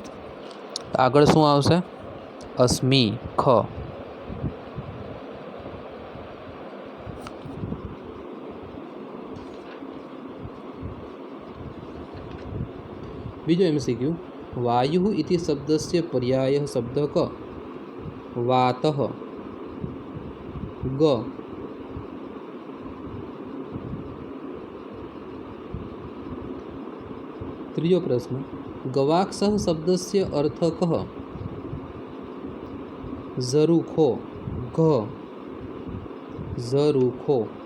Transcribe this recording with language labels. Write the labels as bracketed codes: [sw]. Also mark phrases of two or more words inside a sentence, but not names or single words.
[gu] આગળ શું આવશે અસ્મિ ખ. બીજો MCQ [sa] વાયુ इति शब्दस्य पर्यायः शब्दः क. वातः ग. [gu] ત્રીજો પ્રશ્ન ગવાક્ષ શબ્દस्य અર્થ કહ. ઝરૂખો ઘ. ઝરૂખો.